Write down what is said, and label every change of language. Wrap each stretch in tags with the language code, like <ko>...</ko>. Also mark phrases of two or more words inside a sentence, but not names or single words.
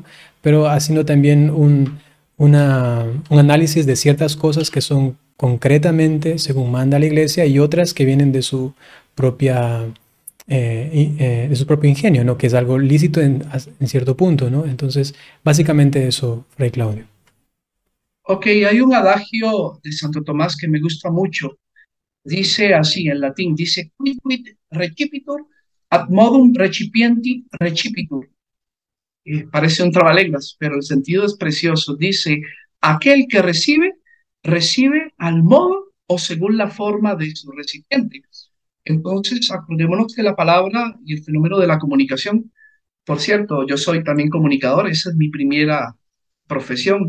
<es>Pero haciendo también un análisis de ciertas cosas que son concretamente según manda la iglesia y otras que vienen de su propia de su propio ingenio, ¿no? Que es algo lícito en cierto punto, ¿no? Entonces, básicamente eso, Fray Claudio. Ok, hay un adagio de Santo Tomás que me gusta mucho. Dice así en latín, dice,</es> <la>quid recipitur ad modum recipienti recipitur.</la> <es>Parece un trabalenguas, pero el sentido es precioso. Dice, aquel que recibe, recibe al modo o según la forma de su recipiente. Entonces, acordémonos que la palabra y el fenómeno de la comunicación, por cierto, yo soy también comunicador, esa es mi primera profesión.</es>